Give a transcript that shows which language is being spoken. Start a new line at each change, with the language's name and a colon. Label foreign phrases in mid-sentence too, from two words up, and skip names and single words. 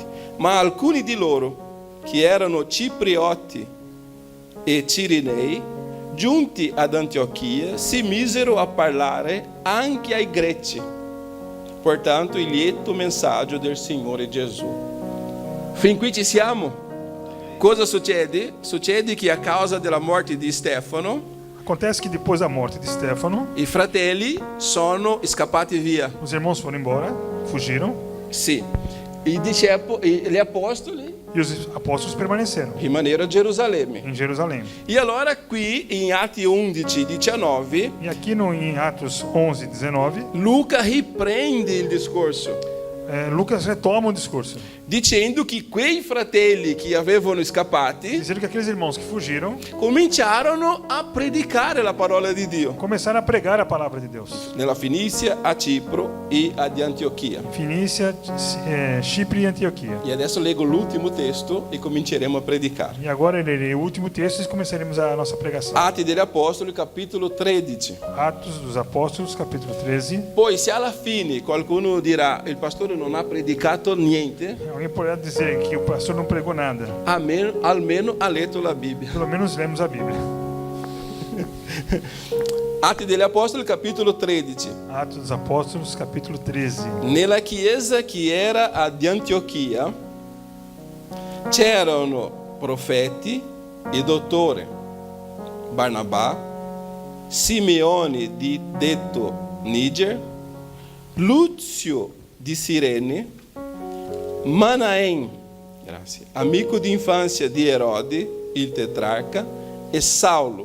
Italian: Ma alcuni di loro, che erano ciprioti e cirinei, giunti ad Antiochia, si misero a parlare anche ai greci, portando il lieto messaggio del Signore Gesù. Fin qui ci siamo? Cosa succede? Succede che a causa della morte di Stefano,
Portuguese: acontece que depois da morte de Stefano,
Italian: i fratelli sono scappati via.
Portuguese: os irmãos foram embora, fugiram,
Italian: Sì, gli apostoli
Portuguese: e os apóstolos permaneceram
Italian: rimasero a Gerusalemme.
Portuguese: em Jerusalém.
Italian: E allora qui in Atti 11, 19,
Portuguese: E aqui em Atos 11, 19,
Italian: Luca riprende il discorso,
Portuguese: Lucas retoma o discurso,
Italian: dicendo che quei fratelli che avevano scappati
Portuguese: dizendo que aqueles irmãos que fugiram
Italian: cominciarono a predicare la parola di Dio
Portuguese: começaram a pregar a palavra de Deus.
Italian: nella Finicia, a Cipro e ad Antiochia.
Portuguese: Finícia, Chipre e Antioquia.
Italian: E adesso leggo l'ultimo testo e cominceremo a predicare.
Portuguese: E agora lerei o último texto e começaremos a nossa pregação.
Italian: Atti degli Apostoli, capitolo 13.
Portuguese: Atos dos Apóstolos, capítulo 13.
Italian: Poi se alla fine qualcuno dirà il pastore non ha predicato niente,
Portuguese: Alguém poderá dizer que o pastor não pregou nada.
Italian: almeno ha letto la Bibbia.
Portuguese: Pelo menos lemos a Bíblia.
Italian: Atti degli Apostoli, capitolo 13.
Portuguese: Atos dos Apóstolos, capítulo 13.
Italian: Nella chiesa che era ad Antiochia c'erano profeti e dottori, Barnabá, Simeone di detto Niger, Lúcio di Cirene, Manaém, amico di infanzia di Erode, il tetrarca, e Saulo.